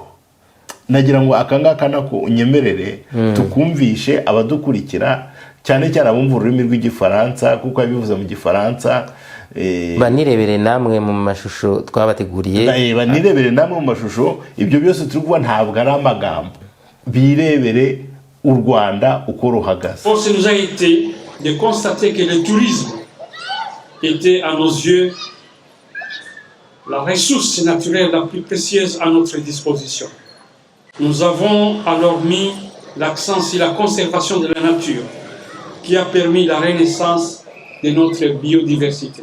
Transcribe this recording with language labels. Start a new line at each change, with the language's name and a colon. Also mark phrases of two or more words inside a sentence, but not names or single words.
Kinyarwanda: Nagira ngo akangaka nako unyemerere tukumvishe abadukurikira, cyane cyane abumva ururimi rw'igifaransa kuko yabivuze mu gifaransa, banirebere namwe mu mashusho twabateguriye, banirebere namwe mu mashusho. Ibyo byose turi kuvuga ntabwo ari amagambo, birebere u Rwanda uko ruhagaze.
French: Force nous a été de constater que le tourisme était à nos yeux la ressource naturelle la plus précieuse à notre disposition. Nous avons alors mis l'accent sur la conservation de la nature, qui a permis la renaissance de notre biodiversité.